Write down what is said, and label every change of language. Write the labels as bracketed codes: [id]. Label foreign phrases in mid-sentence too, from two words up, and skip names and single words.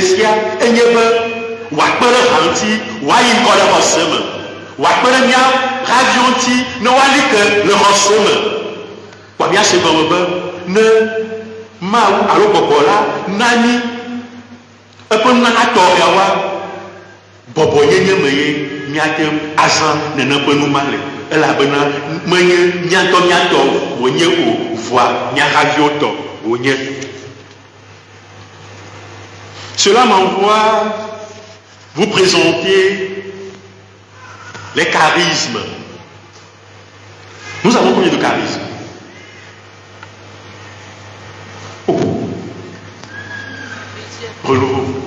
[ee] sia enye be wòakpe ɖe ha ŋuti wòayi ŋkɔ ɖe xɔ se me wòakpe ɖe mía radio ŋuti ne wòali ke le xɔ se me kpɔ mía se gɔme be ne Mawu alo gbɔgbɔ la nani eƒe nunana tɔxɛawoa bɔbɔnyenye me ye míate azã nene ƒe numa le elabena menye míatɔ wònye o voa mía haviwo tɔ wònye. [fr] Cela m'envoie vous présenter les charismes. Nous avons combien de charismes? Renouveau.